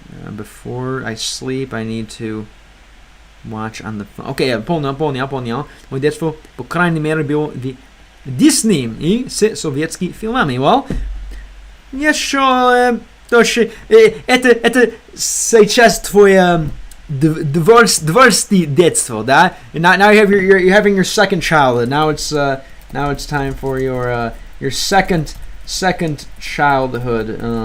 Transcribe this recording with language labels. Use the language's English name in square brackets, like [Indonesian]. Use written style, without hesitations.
[English] Before I sleep, I need to watch on the phone. [Russian] Okay, понял. Мой детство, по крайней мере, было в Disney и с советскими фильмами. Well, еще точно, это сейчас твое дворстви детство, да? [English] Now you're having your second childhood. Now it's time for your second childhood.